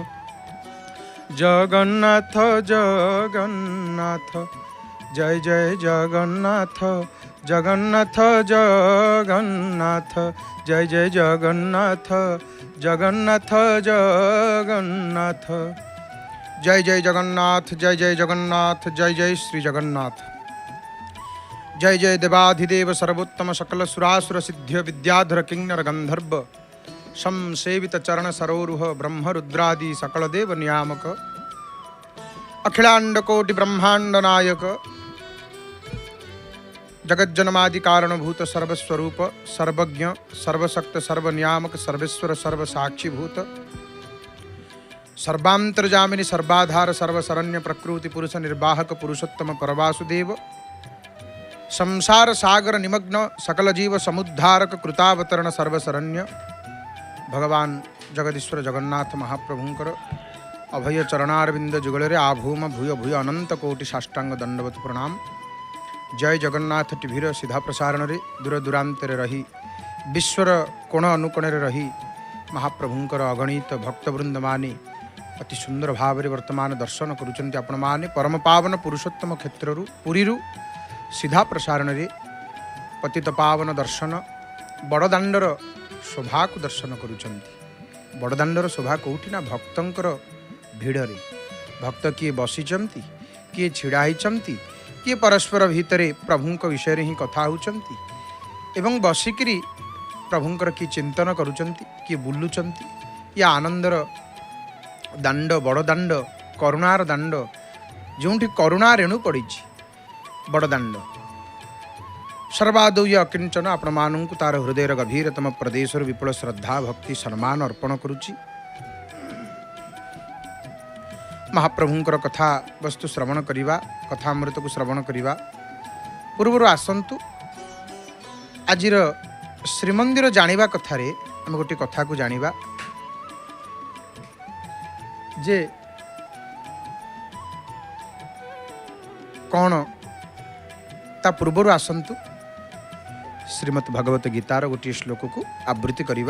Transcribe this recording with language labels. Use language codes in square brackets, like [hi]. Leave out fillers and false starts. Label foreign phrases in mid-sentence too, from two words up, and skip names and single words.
[sa] जगन्नाथ जगन्नाथ जय जय जगन्नाथ जगन्नाथ जगन्नाथ जय जय जगन्नाथ जगन्नाथ जगन्नाथ जय जय जगन्नाथ जय जय जगन्नाथ जय जय श्री जगन्नाथ जय जय देवाधिदेव सर्वोत्तम सकल सुरासुर सिद्ध्य विद्याधर किन्नर गंधर्व शम सेवित चरण सरोरुह ब्रह्म रुद्रादि सकल देव नियामक अखिलांड कोटि ब्रह्मांड नायक जगज्जन्मादि कारणभूत सर्वस्वरूप सर्वज्ञ सर्वशक्त सर्वनियामक सर्वेश्वर सर्वसाक्षीभूत सर्वांतर्जामिनी सर्वाधार सर्वशरण्य प्रकृति पुरुष निर्वाहक पुरुषोत्तम परवासुदेव संसार सागर निमग्न सकल जीव समुद्धारक कृतावतरण सर्वशरण्य भगवान जगदीश्वर जगन्नाथ महाप्रभुंकर अभय चरणारविंद जुगल आभूम भूय भूय अनंत कोटि साष्टांग दंडवत प्रणाम। [or] ଜୟ ଜଗନ୍ନାଥ ଟିଭିର ସିଧା ପ୍ରସାରଣ ରେ ଦୂର ଦୂରାନ୍ତର ରହି ବିଶ୍ୱର କୋଣ ଅନୁକୋଣ ରହି ମହାପ୍ରଭୁଙ୍କର ଅଗଣିତ ଭକ୍ତବୃନ୍ଦ ମାନେ ଅତି ସୁନ୍ଦର ଭାବ ରେ ବର୍ତ୍ତମାନ ଦର୍ଶନ କରୁଛନ୍ତି ଆପଣ ମାନେ ପରମ ପାବନ ପୁରୁଷୋତ୍ତମ କ୍ଷେତ୍ରୁ ପୁରୀ ସିଧା ପ୍ରସାରଣ ରେ ପତିତ ପାବନ ଦର୍ଶନ ବଡ଼ଦାଣ୍ଡର ଶୋଭା କୁ ଦର୍ଶନ କରୁଛନ୍ତି। ବଡ଼ଦାଣ୍ଡର ଶୋଭା କଉଟି ନା ଭକ୍ତଙ୍କର ଭିଡ଼େ ଭକ୍ତ କିଏ ବସିଛନ୍ତି କିଏ ଛିଡ଼ା ହୋଇଛନ୍ତି କିଏ ପରସ୍ପର ଭିତର ପ୍ରଭୁଙ୍କ ବିଷୟ ହିଁ କଥା ହେଉଛନ୍ତି ଏବଂ ବସିକି ପ୍ରଭୁଙ୍କର କିଏ ଚିନ୍ତନ କରୁଛନ୍ତି କିଏ ବୁଲୁଛନ୍ତି ଯା ଆନନ୍ଦର ଦାଣ୍ଡ ବଡ଼ଦାଣ୍ଡ କରୁଣାର ଦାଣ୍ଡ ଯେଉଁଠି କରୁଣା ରେଣୁ ପଡ଼ି ବଡ଼ଦାଣ୍ଡ ସର୍ବାଦୌ ଅକିଞ୍ଚନ ଆପଣ ମାନୁ ତାର ହୃଦୟ ଗଭୀରତମ ପ୍ରଦେଶ ବିପୁଳ ଶ୍ରଦ୍ଧା ଭକ୍ତି ସମ୍ମାନ ଅର୍ପଣ କରୁଚ୍ଛି। ମହାପ୍ରଭୁଙ୍କର କଥା ବସ୍ତୁ ଶ୍ରବଣ କରିବା କଥାମୃତ କୁ ଶ୍ରବଣ କରିବା ପୂର୍ବର ଆସନ୍ତୁ ଆଜିର ଶ୍ରୀମନ୍ଦିର ଜାଣିବା କଥାରେ ଆମ ଗୋଟେ କଥା କୁ ଜାଣିବା ଯେ କଉଣ ତା ପୂର୍ବର ଆସନ୍ତୁ ଶ୍ରୀମଦ୍ ଭଗବତ ଗୀତାର ଗୋଟେ ଶ୍ଳୋକ କୁ ଆବୃତ୍ତି କରିବା।